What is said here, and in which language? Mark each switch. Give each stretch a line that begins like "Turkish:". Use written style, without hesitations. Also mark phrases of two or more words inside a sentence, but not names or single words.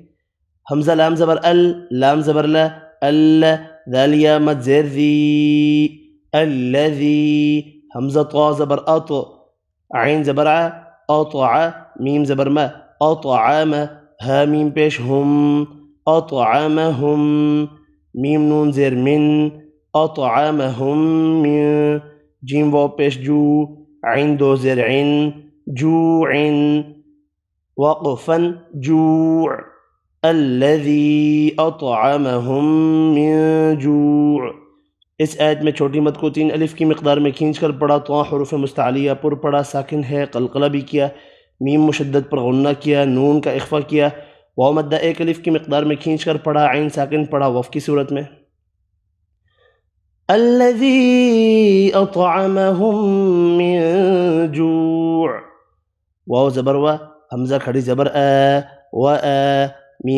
Urdu: حمزہ لام زبر ال، لام زبر لا، اللہ، ذال یا مد زیر ذی، الذی، حمزہ طا زبر اط، عین زبر ع، اطع، میم زبر ما، اطعام، ہا میم پیش ہم، اطعمہم، میم نون زیر من، اطعمہم من، جیم واو پیش جو، عین دو زیر عن، جوعن، وقفا جوع،
Arabic: الذی اطعمہم من جوع۔
Urdu: اس آیت میں چھوٹی مد کو 3 الف کی مقدار میں کھینچ کر پڑھا، تو حروف مستعلیہ پر پڑھا، ساکن ہے، قلقلہ بھی کیا، میم مشدد پر غنہ کیا، نون کا اخفا کیا، واو مدہ 1 الف کی مقدار میں کھینچ کر پڑھا، عین ساکن پڑھا وف کی صورت میں۔
Arabic: الذی اطعمہم من جوع،
Urdu: واو زبر وا، حمزہ کھڑی زبر آ، و آ، میم